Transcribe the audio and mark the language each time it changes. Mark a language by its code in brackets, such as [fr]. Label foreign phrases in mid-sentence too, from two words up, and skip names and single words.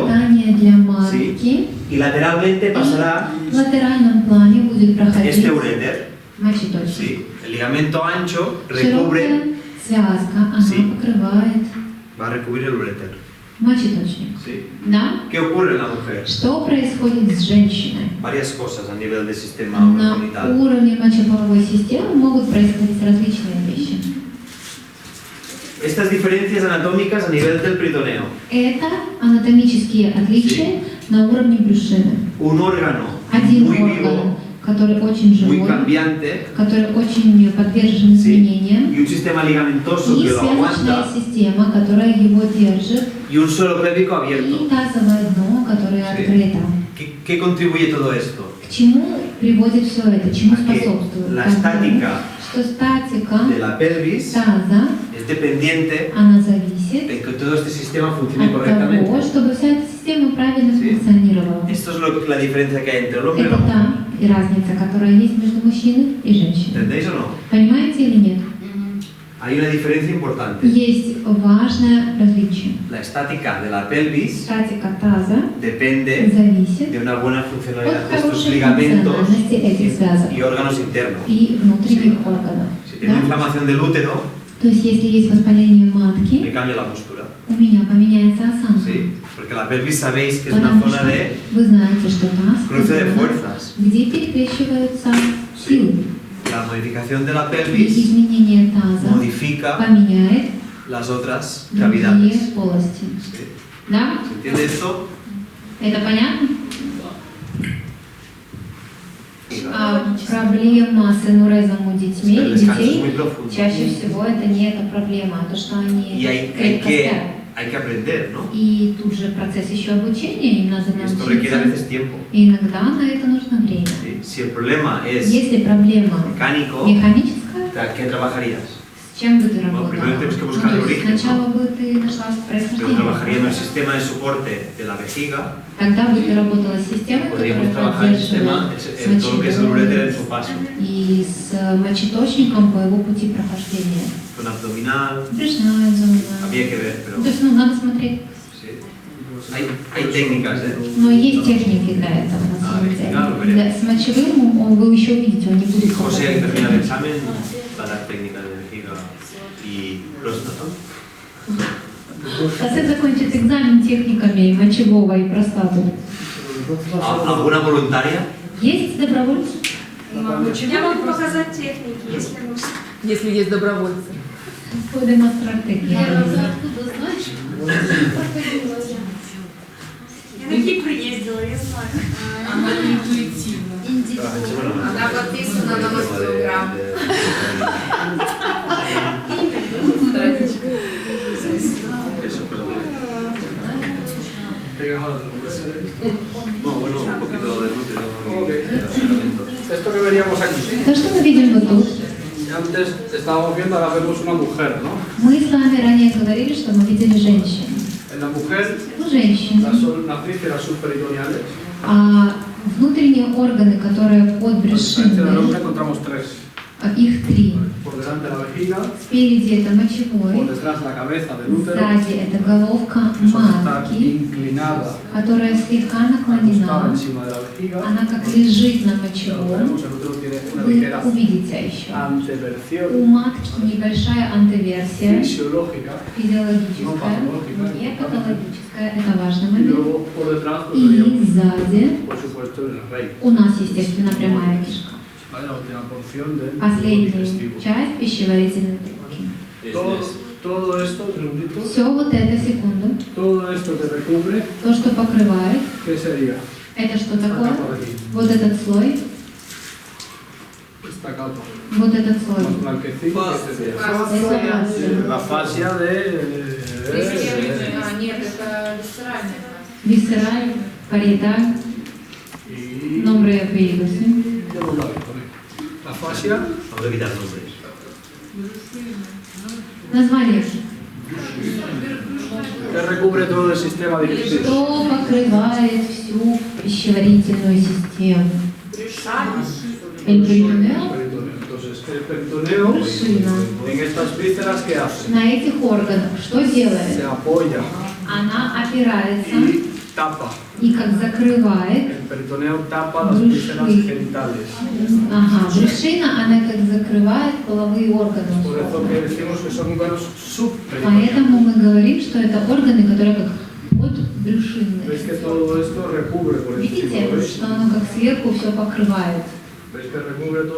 [ru] Питание для матки. [es] y lateralmente pasará [ru] В латеральном плане будет проходить [es] este uréter. [ru] мочеточник. [es] Sí, el ligamento ancho recubre, [ru] Широкая связка, она [es] Sí. [ru] покрывает [es] va a recubrir el uréter. [ru] мочеточник. [es] Sí. [ru] Да? [es] ¿Qué ocurre en la mujer? [ru] Что происходит с женщиной? [es] Varias cosas a nivel del sistema [ru] На [es] urogenital. [ru] уровне мочеполовой системы могут происходить различные вещи. [es] Estas diferencias anatómicas a nivel del peritoneo. [ru] Это анатомические отличия на уровне брюшины. [es] Un órgano [ru] Один [es] muy [ru] орган, [es] vivo, [ru] который очень [es] muy [ru] живой, [es] cambiante, [ru] который очень подвержен изменениям, [es] y un sistema ligamentoso [ru] и [es] que lo [ru] связочная [es] aguanta, [ru] система, которая его держит, [es] y un suelo pélvico [ru] и [es] abierto. [ru] тазовое дно, которое [es] Sí. [ru] открыто. [es] ¿Qué contribuye todo esto? [ru] К чему приводит все это? Чему [es] A que [ru] способствует? [es] la [ru] К тому, [es] estática [ru] что статика [es] de la pelvis [ru] таза, [es] es dependiente [ru] она зависит [es] de que todo este sistema funcione [ru] от того, [es] correctamente. [ru] чтобы вся эта система правильно [es] Sí. [ru] функционировала. [es] Esto es la diferencia que hay entre el hombre y [ru] Это [es] la mujer. [ru] та и разница, которая есть между мужчиной и женщиной. [es] ¿Entendéis o no? [ru] Понимаете или нет? [es] Hay una diferencia importante. [ru] Есть важное различие. [es] La estática de la pelvis [ru] Статика таза [es] depende [ru] зависит [es] de una buena [ru] от [es] funcionalidad de estos [ru] хорошей [es] ligamentos [ru] функциональности этих связок [es] y órganos internos. [ru] и внутренних органов. [es] Si tiene [ru] Да? [es] inflamación del útero, [ru] То есть, если есть воспаление [es] me [ru] матки, [es] cambia la postura. [ru] у меня поменяется осанка. [es] ¿Sí? Porque la pelvis sabéis que es una [ru] Потому [es] zona [ru] что [es] de [ru] вы знаете, что таз [es] cruce de [ru] это зона, [es] fuerzas. [ru] где перекрещиваются силы. [es] La modificación de la [ru] И [es] pelvis [ru] изменение таза [es] modifica [ru] поменяет [es] las otras [ru] другие [es] cavidades. [ru] полости. [es] ¿Sí? [ru] Да? ¿Se entiende esto? Это понятно? Проблема с энурезом у детьми [es] El [ru] и [es] descanso es [ru] детей [es] muy profundo. [ru] чаще всего это не эта проблема, а то, что они [es] Y hay [ru] крепко спят. [es] que aprender, ¿no? [ru] И тут же процесс еще обучения, им надо [es] Esto requiere a [ru] научиться. [es] veces tiempo. [ru] И иногда на это нужно время. [es] ¿Sí? Si el problema es [ru] Если проблема [es] mecánico, [ru] механическая, [es] ¿qué trabajarías? [ru] с чем бы ты [es] Bueno, [ru] работала? [es] primero tenemos que buscar el [ru] то есть [es] origen, [ru] сначала бы ты нашла [es] Yo [ru] происхождение. [es] trabajaría en el sistema de soporte de la vejiga, [ru] Тогда бы ты работала с системой, [es] podríamos [ru] которая [es] trabajar el sistema, [ru] поддерживает [es] todo lo que es el uréter en su [ru] мочевой [es] paso, [ru] и с мочеточником по его пути прохождения. [es] con abdominal, [ru] Брюшная зона. [es] habría que ver, pero [ru] То есть, надо смотреть. [es] sí. Hay técnicas, ¿eh? [ru] Но есть техники для этого, на самом деле. [es] claro, veremos. [ru] С мочевым вы еще увидите, он не будет [es] José, que termina el [ru] показывать. [es] examen, va a dar técnicas de vejiga y próstata. [ru] Косе закончит экзамен техниками мочевого и простаты. [es] ¿Alguna voluntaria? [ru] Есть добровольцы? Я могу показать техники, если нужно. Если есть добровольцы. По демонстративе. Я откуда знаешь? Проходила я. Я на Кипр ездила, я знаю. Она интуитивна. Она подписана на мой грамм. [es] Bueno, un poquito de útero. Esto que veríamos aquí. [ru] То, что мы видим вот тут, [es] Antes estábamos viendo, ahora vemos una mujer, ¿no? [ru] мы с вами ранее говорили, что мы видели женщину. [es] En la mujer, [ru] Ну, женщина. [es] las vísceras subperitoneales. [ru] А внутренние органы, которые под [es] En el [ru] брюшиной, [es] hombre encontramos tres. [ru] их три. [es] Por delante la vejiga, [ru] Спереди это [es] por [ru] мочевой, [es] detrás la cabeza del útero, [ru] сзади это головка [es] que suele estar [ru] матки, [es] inclinada, [ru] которая слегка [es] acostada [ru] наклонена. [es] encima de la vejiga. [ru] Она как лежит на [es] Lo [ru] мочевом. [es] tenemos, el útero tiene una [ru] Вы [es] ligera [ru] увидите еще. У [es] anteversión [ru] матки небольшая антиверсия, [es] fisiológica [ru] физиологическая, не патологическая, это важный [es] y [ru] момент. [es] luego por detrás pues, [ru] И [es] veríamos, [ru] сзади [es] por supuesto, el rey. [ru] у нас, естественно, прямая кишка. [es] ¿Vale? La última porción del [ru] Последняя [es] digestivo. [ru] часть пищеварительной трубки. [es] Todo esto, un segundito, [ru] Все вот это, секунду, [es] todo esto que recubre, [ru] то, что покрывает, [es] ¿qué sería? [ru] это что [es] Esta [ru] такое? [es] capa de aquí, [ru] Вот этот слой, [es] esta capa, [ru] вот этот слой. [es] más blanquecino, ¿qué sería? [ru] Это fascia. [es] La fascia de... [ru] Нет, это висцеральная. [es] Visceral, parietal, y... nombre y apellido, ¿sí? Ya lo habéis, ¿vale? fascia. Vamos a quitar nombres. [ru] Название. [es] Que recubre todo el sistema digestivo. [ru] Что покрывает всю пищеварительную систему? [es] El peritoneo. Entonces, el peritoneo, [ru] Брюшина. [es] en estas vísceras, ¿qué hace? [ru] На этих органах что [es] Se [ru] делает? [es] apoya [ru] Она опирается [es] y tapa. [ru] и как закрывает. [es] El peritoneo tapa las vísceras genitales. [ru] Ага, брюшина, она как закрывает половые органы. [es] Por eso que decimos que son órganos subperitoneales. [ru] Поэтому мы говорим, что это органы, которые как [es] ¿Veis [ru] подбрюшинные. [es] que todo esto recubre por encima? [ru] Видите, [es] ¿Veis? [ru] что оно как сверху все покрывает? [es] ¿Veis que recubre todo?